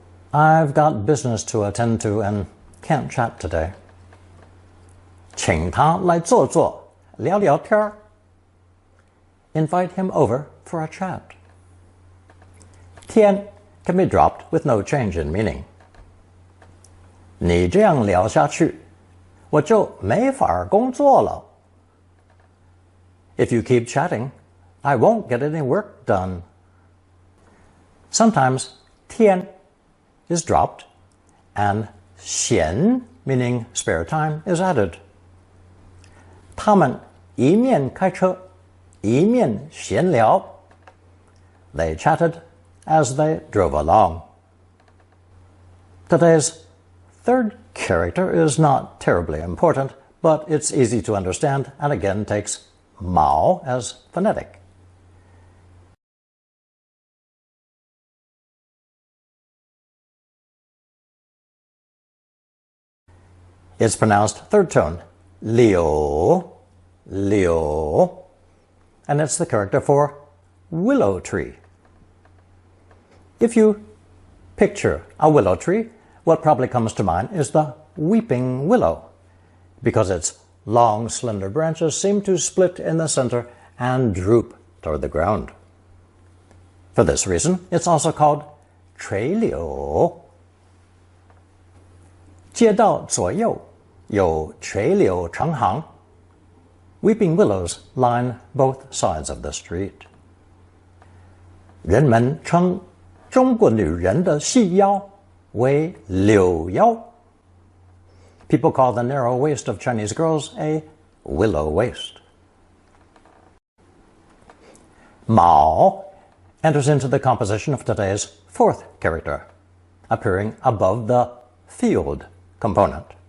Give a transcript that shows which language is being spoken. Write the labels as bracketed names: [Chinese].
[English] I've got business to attend to and can't chat today. [Chinese] 请他来坐坐，聊聊天儿。 [English] Invite him over for a chat. 天 can be dropped with no change in meaning. [Chinese] 你这样聊下去，我就没法工作了。 [English] If you keep chatting, I won't get any work done. Sometimes 天 is dropped and 闲 meaning spare time is added. [Chinese] 他们一面开车，一面闲聊。 [English] They chatted as they drove along. Today's third character is not terribly important, but it's easy to understand and again takes Mao as phonetic. It's pronounced third tone, liu, liu, and it's the character for willow tree. If you picture a willow tree, what probably comes to mind is the weeping willow, because its long, slender branches seem to split in the center and droop toward the ground. For this reason, it's also called 垂柳. [Chinese] 街道左右有垂柳成行. [English] Weeping willows line both sides of the street. [Chinese] 人们称中国女人的细腰为柳腰. [English] People call the narrow waist of Chinese girls a willow waist. Mao enters into the composition of today's fourth character, appearing above the field component.